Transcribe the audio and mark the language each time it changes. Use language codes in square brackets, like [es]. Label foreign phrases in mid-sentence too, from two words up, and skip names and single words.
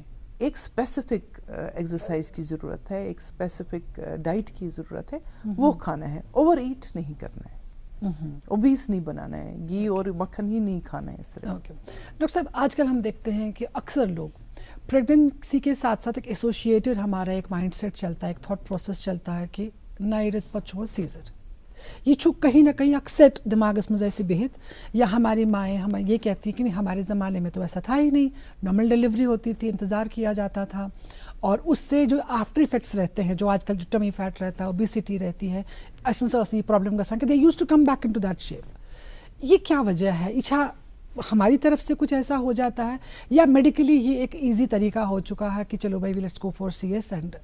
[ur] ایک [en] specific exercise [ur] کی ضرورت ہے ایک [en] specific diet [ur] کی ضرورت ہے وہ کھانا ہے [en] over eat [ur] نہیں کرنا ہے اوبیس نہیں بنانا ہے گھی اور مکھن ہی نہیں کھانا ہے اس طرح ڈاکٹر صاحب آج کل ہم دیکھتے ہیں کہ اکثر لوگ پریگننسی کے ساتھ ساتھ ایک ایسوسیٹڈ ہمارا ایک [en] mind set [ur] چلتا ہے ایک [en] thought process [ur] چلتا ہے کہ [ks] نئے رت پتہ چھُ سیزر [ur] یہ چھُ کہیں نہ کہیں اک سیٹ دماغس میں ایسے بہت یا ہماری مائیں ہمیں یہ کہتی ہیں کہ نہیں ہمارے زمانے میں تو ایسا تھا ہی نہیں [en] normal delivery [ur] ہوتی تھی انتظار کیا جاتا تھا اور اس سے جو [en] after effects [ur] رہتے ہیں جو آج کل جو [en] tummy fat [ur] رہتا ہے اوبیسٹی رہتی ہے یہ پرابلم گژھان کہ [en] they use to come back in to that shape [ur] یہ کیا وجہ ہے اچھا ہماری طرف سے کچھ ایسا ہو جاتا ہے یا میڈیکلی یہ ایک ایزی طریقہ ہو چکا ہے کہ چلو بھائی [en] let's go for CS and